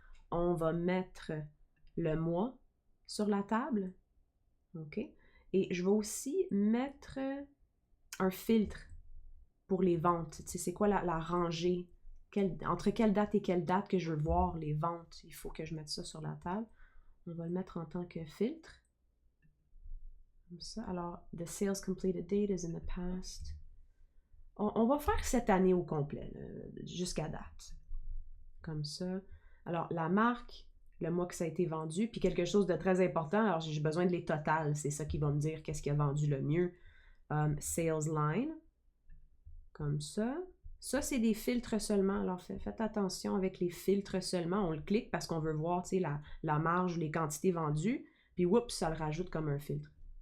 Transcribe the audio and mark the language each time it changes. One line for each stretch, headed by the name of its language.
French: On va mettre le mois sur la table. OK? Et je vais aussi mettre un filtre pour les ventes. Tu sais, c'est quoi la rangée? Entre quelle date et quelle date que je veux voir les ventes? Il faut que je mette ça sur la table. On va le mettre en tant que filtre. Comme ça.
English: Alors, the sales completed date is in the past.
French: On va faire cette année au complet, jusqu'à date. Comme ça. Alors, la marque, le mois que ça a été vendu, puis quelque chose de très important, alors j'ai besoin de les totales, c'est ça qui va me dire qu'est-ce qui a vendu le mieux. Sales line, comme ça. Ça, c'est des filtres seulement, alors faites attention avec les filtres seulement, on le clique parce qu'on veut voir la marge ou les quantités vendues, puis oups, ça le rajoute comme un filtre.